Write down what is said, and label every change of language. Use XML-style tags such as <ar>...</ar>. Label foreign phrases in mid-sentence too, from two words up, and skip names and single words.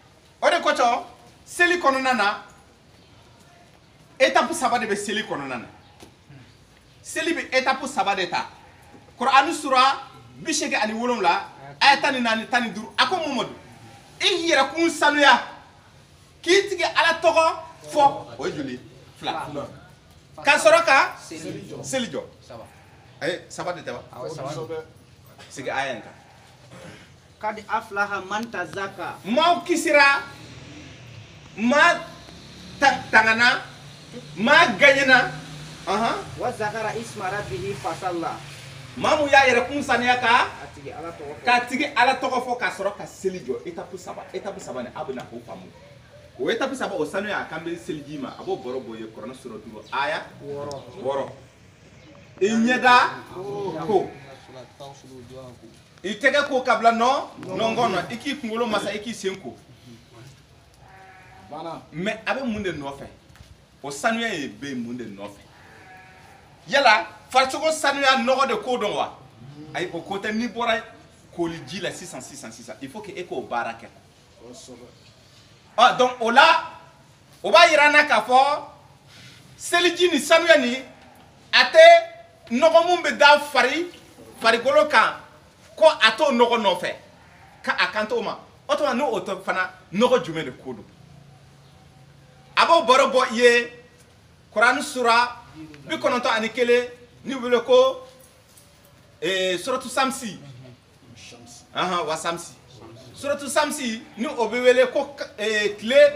<bm>de kosɔn seli kɔnɔna na étape 3 de bɛ seli kɔnɔna na seli bɛ étape 3 de ta Kuranɛ sura 87 aya 14 15 a ko Mamadu i yɛrɛkun sanuya k'i tigi Ala tɔgɔ fɔ o ye joli 2 ka sɔrɔ ka seli jɔ ayi 3 de tɛ wa sigi aya in kan</bm> <ar>قد أفلح من تزكى</ar> <bm>maaw kisira maa tangana maa gagnena</bm> <ar>وذكر اسم ربه فصلى</ar> <bm>maa mu y'a yɛrɛkun sanuya ka tigi Ala tɔgɔ fɔ ka sɔrɔ ka seli jɔ étape 3 ni a bɛna o faamu o étape 3 o sanuya a kan bɛ seliji ma a b'o bɔrɔ bɔ ye Kuranɛ sura 5 aya 6 i ɲɛda ko i tɛgɛ ko ka bila nɔngɔn na i k'i kunkolo masa i k'i sen ko mais a bɛ mun de nɔfɛ o sanuya ye bɛ mun de nɔfɛ yala farisogo sanuya nɔgɔ de ko dɔn wa ayi o ko tɛ n'i bɔra koli ji la sisan</bm> <fr>il faut que</fr> <bm>e k'o baara kɛ donc o la o b'a yira an na k'a fɔ seliji ni sanuya ni a tɛ nɔgɔ mun bɛ da farikolo kan ko a t'o nɔgɔ nɔfɛ ka a kan t'o ma o tuma n'o tɛ fana nɔgɔ jumɛn de ko don a b'o baro bɔ i ye Kuranɛ sura 91 ni wele ko suratu Samsi wa Samsi suratu Samsi ni o bɛ wele ko tile</bm>